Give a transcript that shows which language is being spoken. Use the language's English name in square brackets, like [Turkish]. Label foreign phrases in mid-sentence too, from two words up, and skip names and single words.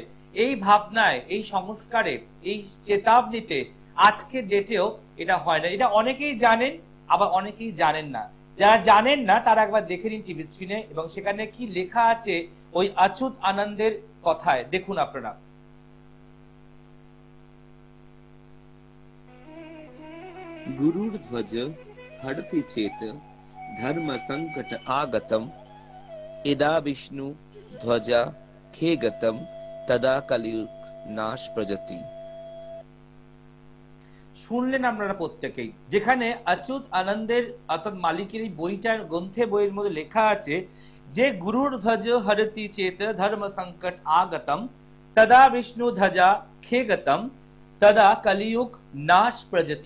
[Bangla] এই ভাবনায়, এই সংস্কারে, এই চেতাবনীতে আজকের ডেটেও এটা হয় না। এটা অনেকেই জানেন, আবার অনেকেই জানেন না। যারা জানেন না তারা একবার দেখে নিন টিভি স্ক্রিনে এবং সেখানে কি লেখা আছে ওই অচ্যুত আনন্দের কথায়, দেখুন আপনারা। [Sanskrit] गुरुर ध्वज हरति चेत धर्म संकट आगतम इदा विष्णु ध्वजा खेगतम तदा कलियुग नाश प्रजति। [Bangla] শুনলেন আপনারা প্রত্যেকেই, যেখানে অচ্যুত আনন্দের অর্থাৎ মালিকের এই বইটার গ্রন্থে বইয়ের মধ্যে লেখা আছে যে [Sanskrit] গুরুর ধ্বজ হরতি চেত ধর্ম সংকট আগতম তদা বিষ্ণু ধ্বজা খেগতম তদা কলিযুগ নাশ প্রজতি।